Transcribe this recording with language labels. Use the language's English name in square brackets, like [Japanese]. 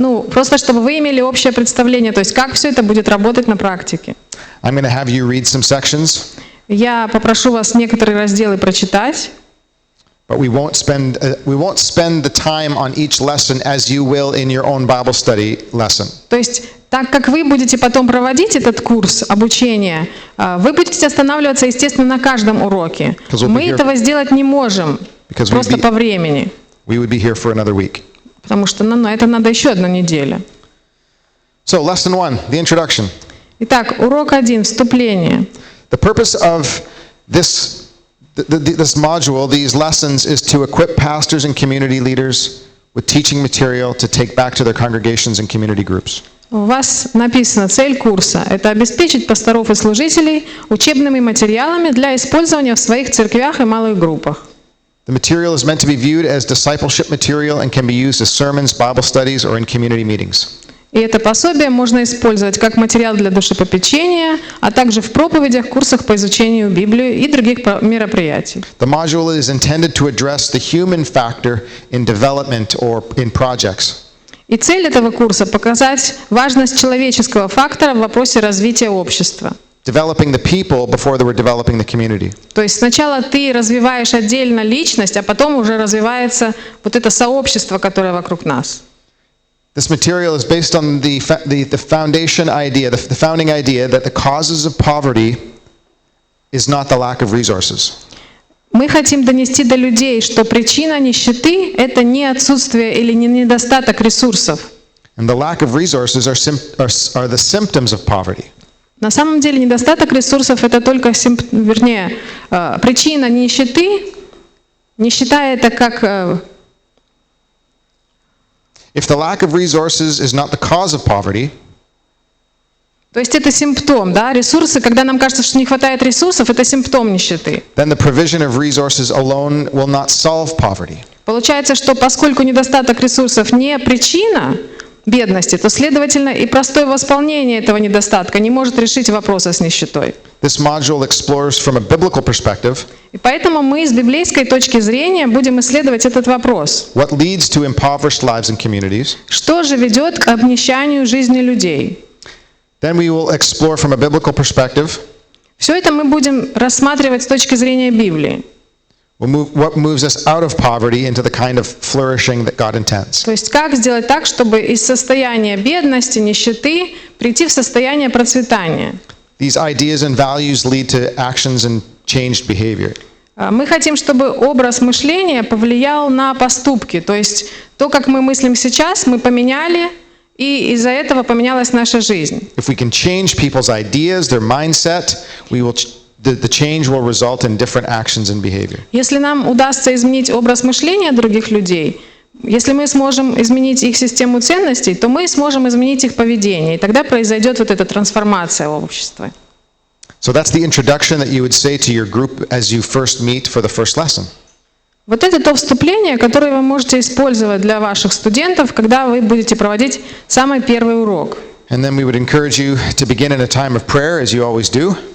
[Russian] Просто чтобы вы имели общее представление, то есть как все это будет работать на практике. [English] I'm going to have you read some sections, [Russian] Я попрошу вас некоторые разделы прочитать, [English] but we won't spend the time on each lesson as you will in your own Bible study lesson. [Russian] то есть так как вы будете потом проводить этот курс обучения, вы будете останавливаться, естественно, на каждом уроке. Мы этого сделать не можем, просто по времени, [English] We would be here for another week. [Russian] потому что на это надо еще одну неделю. [English] So, lesson 1, the introduction. [Russian] Итак, урок 1, вступление. [English] The purpose of this module, these lessons, is to equip pastors and community leaders with teaching material to take back to their congregations and community groups. [Russian] У вас написано, цель курса – это обеспечить пасторов и служителей учебными материалами для использования в своих церквях и малых группах. [English] The material is meant to be viewed as discipleship material and can be used as sermons, Bible studies, or in community meetings. [Russian] И это пособие можно использовать как материал для душепопечения, а также в проповедях, курсах по изучению Библии и других мероприятий. [English] The module is intended to address the human factor in development or in projects. [Russian] И цель этого курса – показать важность человеческого фактора в вопросе развития общества. [English] Developing the people before they were developing the community. [Russian] То есть сначала ты развиваешь отдельно личность, а потом уже развивается вот это сообщество, которое вокруг нас. [English] This material is based on the foundation idea, the founding idea that the causes of poverty is not the lack of resources. [Russian] Мы хотим донести до людей, что причина нищеты – это не отсутствие или не недостаток ресурсов. [English] And the lack of resources are the symptoms of poverty. [Russian] На самом деле недостаток ресурсов – это только, причина нищеты. Нищета – это как… [English] If the lack of resources is not the cause of poverty, [Russian] То есть это симптом, да? Ресурсы, когда нам кажется, что не хватает ресурсов, это симптом нищеты. [English] then the provision of resources alone will not solve poverty. [Russian] Получается, что поскольку недостаток ресурсов не причина бедности, то, следовательно, и простое восполнение этого недостатка не может решить вопросы с нищетой. [English] This module explores from a biblical perspective [Russian] И поэтому мы с библейской точки зрения будем исследовать этот вопрос. [English] what leads to impoverished lives and communities. [Russian] Что же ведет к обнищанию жизни людей? [English] Then we will explore from a biblical perspective [Russian] Все это мы будем рассматривать с точки зрения Библии. [English] what moves us out of poverty into the kind of flourishing that God intends. [Russian] То есть как сделать так, чтобы из состояния бедности, нищеты прийти в состояние процветания. [English] These ideas and values lead to actions and changed behavior. [Russian] Мы хотим, чтобы образ мышления повлиял на поступки. То есть то, как мы мыслим сейчас, мы поменяли, и из-за этого поменялась наша жизнь. [English] If we can change people's ideas, their mindset, the change will result in different actions and behavior. [Russian] Если нам удастся изменить образ мышления других людей, если мы сможем изменить их систему ценностей, то мы сможем изменить их поведение, и тогда произойдет вот эта трансформация в обществе. [English] So that's the introduction that you would say to your group as you first meet for the first lesson. [Russian] Вот это то вступление, которое вы можете использовать для ваших студентов, когда вы будете проводить самый первый урок. [English] And then we would encourage you to begin in a time of prayer, as you always do.